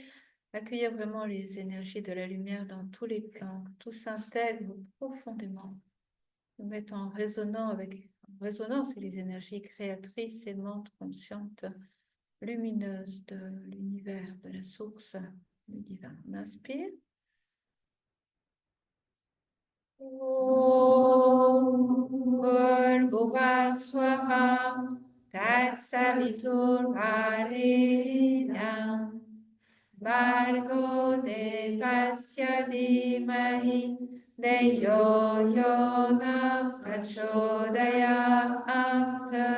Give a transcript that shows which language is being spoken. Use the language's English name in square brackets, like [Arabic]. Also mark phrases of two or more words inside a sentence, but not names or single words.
[French] Accueillir vraiment les énergies de la lumière dans tous les plans. Tout s'intègre profondément. Nous mettons en résonance avec les énergies créatrices, aimantes, conscientes, lumineuses de l'univers, de la source du divin. On inspire. [Sanskrit] Bhurvubhuva swaha Tatsaviturvarenyam Bhargo devasya dhimahi Deyo yo na prachodayat.